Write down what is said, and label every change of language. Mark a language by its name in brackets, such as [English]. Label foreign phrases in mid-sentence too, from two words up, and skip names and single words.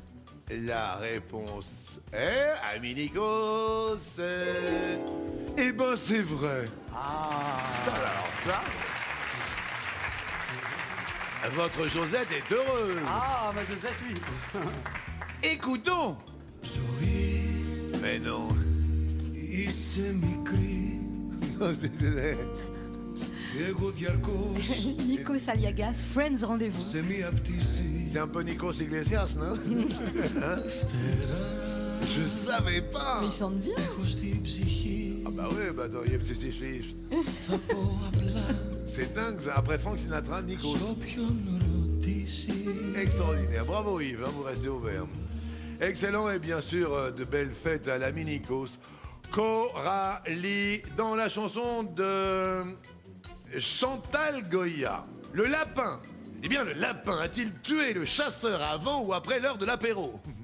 [French] La réponse est, ami Nikos, eh ben c'est vrai. Ah. Ça alors ça. Votre Josette est heureuse. Ah, ma Josette, oui. Écoutons. Mais non. [Greek] Είσαι μικρή και εγώ διαρκώς [French] Nikos Aliagas, Friends Rendez-vous. [Greek] σε μία πτήση [French] C'est un peu Nikos Iglesias, non? Hein? Je savais pas. Il chante bien. [Greek] έχω στην ψυχή. [French] Ah bah oui, bah attends, yep, c'est- [Greek] Θα πω απλά [French] c'est dingue ça. Après Frank Sinatra, Nikos. [Greek] σ' όποιον ρωτήσει. [French] Extraordinaire. Bravo Yves, hein, vous restez au vert. Excellent et bien sûr, de belles fêtes à l'ami Nikos. Coralie, dans la chanson de Chantal Goya. Le lapin. Eh bien, le lapin a-t-il tué le chasseur avant ou après l'heure de l'apéro?